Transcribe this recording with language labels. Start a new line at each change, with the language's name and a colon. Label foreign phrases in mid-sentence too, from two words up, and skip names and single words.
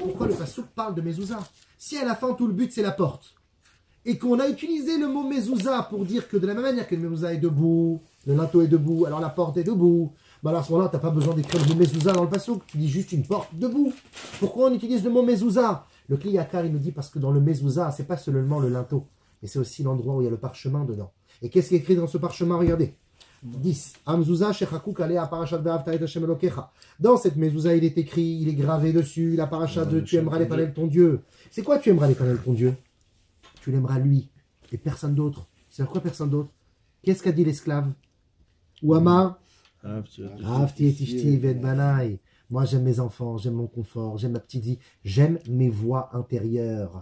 French: Pourquoi le Passouk parle de mezouza? Si à la fin, tout le but, c'est la porte, et qu'on a utilisé le mot mezouza pour dire que de la même manière que le mezouza est debout, le linteau est debout, alors la porte est debout, bah alors à ce moment-là, tu n'as pas besoin d'écrire le mot mezouza dans le Passouk, tu dis juste une porte debout. Pourquoi on utilise le mot mezouza? Le Kli Yakar, il nous dit parce que dans le mezouza, c'est pas seulement le linteau, mais c'est aussi l'endroit où il y a le parchemin dedans. Et qu'est-ce qui est écrit dans ce parchemin? Regardez. 10.
Hebrew: המזוזה שחקוק עליה פרשת ואהבת את ה' אלוקיך.
French: Dans cette mezouza, il est écrit, il est gravé dessus, la parashat de tu aimeras l'Éternel ton Dieu. C'est quoi tu aimeras l'Éternel ton Dieu? Tu l'aimeras lui et personne d'autre. C'est quoi personne d'autre? Qu'est-ce qu'a dit l'esclave?
Hebrew: ומה אמר? אהבתי את אשתי ואת בניי.
French: Moi j'aime mes enfants, j'aime mon confort, j'aime ma petite vie, j'aime mes voies intérieures.